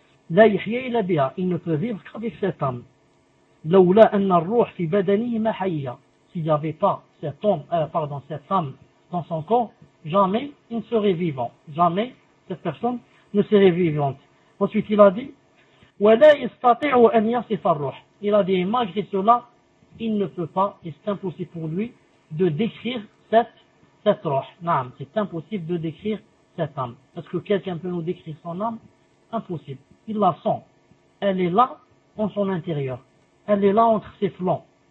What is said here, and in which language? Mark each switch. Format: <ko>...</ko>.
<ar>La yihya ila biha.</ar> <fr>Il ne peut vivre qu'avec cette âme.</fr> <ar>Lawla anna ruh fi badani ma hayya.</ar> <fr>S'il n'y avait pas cette âme dans son corps, jamais il ne serait vivant. Jamais cette personne ne serait vivante. Ensuite, il a dit,</fr> <ar>وَلَا يَسْتَطِعُ أَنْ يَصِفَ الرُّحِ.</ar> <fr>Il a dit, malgré cela, il ne peut pas, et c'est impossible pour lui, de décrire cette ruh. Naam, c'est impossible de décrire cette âme. Est-ce que quelqu'un peut nous décrire son âme? Impossible. Il la sent. Elle est là, en son intérieur. Elle est là, entre ses flancs.</fr>